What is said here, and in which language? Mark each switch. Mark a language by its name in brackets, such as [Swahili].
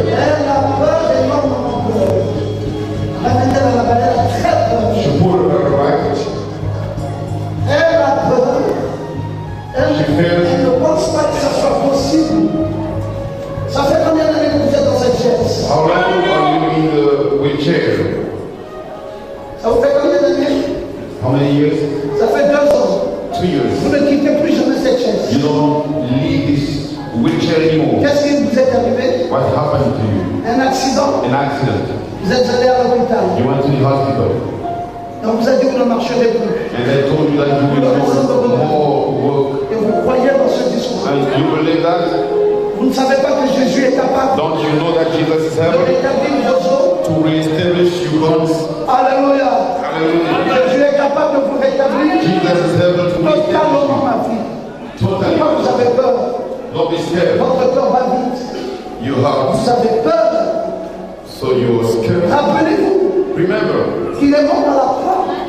[French] Elle a peur et l'homme a peur. Ramène-la là-bas, elle a très peur. [English] You put her right. [French] Elle a peur. Elle ne pense pas que ça soit possible. Ça fait combien d'années que vous êtes dans cette chaise? [English] How long are you in the wheelchair? [French] Ça vous fait combien d'années? [English] How many years? [French] Ça fait 2 ans. [English] 2 years. [French] Vous ne quittez plus jamais cette chaise. [English] You don't leave this wheelchair anymore. [French] Qu'est-ce qui vous est arrivé? [English] What happened to you? [French] Un accident. [English] An accident. [French] Vous êtes allé à l'hôpital. [English] You went to the hospital. [French] Et on vous a dit que vous ne marcherez plus. [English] And they told you that you will do more work. [French] Et vous croyez dans ce discours. [English] And you believe that? [French] Vous ne savez pas que Jésus est capable [English] Don't you know that Jesus is [French] de [English] able [French] rétablir vos os? [English] to reestablish your bones? [French] Alléluia. [English] Hallelujah. [French] Jésus est capable de vous rétablir [English] Jesus is able to [French] totalement, [English] reestablish [French] ma fille. [English] you. Totally. [French] Pourquoi vous avez peur? [English] Don't be scared. [French] Votre cœur va vite. [English] You have, [French] Vous avez peur. [English] so you are scared. [French] Rappelez-vous [English] Remember, [French] qu'il est mort à la croix